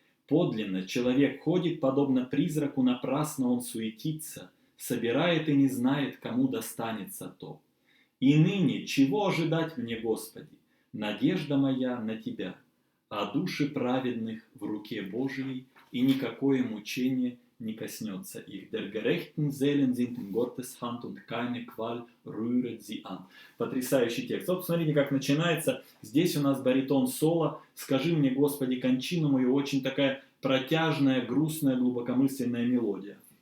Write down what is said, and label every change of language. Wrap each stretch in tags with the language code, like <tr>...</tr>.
<ru>Подлинно, человек ходит, подобно призраку, напрасно он суетится, собирает и не знает, кому достанется то. И ныне, чего ожидать мне, Господи? Надежда моя на Тебя, а души праведных в руке Божией, и никакое мучение не коснется их.</ru> <de>Der gerechten Seelen sind in Gottes Hand und keine Qual rühret sie an.</de> <ru>Потрясающий текст. Вот посмотрите, как начинается. Здесь у нас баритон соло. «Скажи мне, Господи, кончину мою». Очень такая протяжная, грустная, глубокомысленная мелодия.</ru>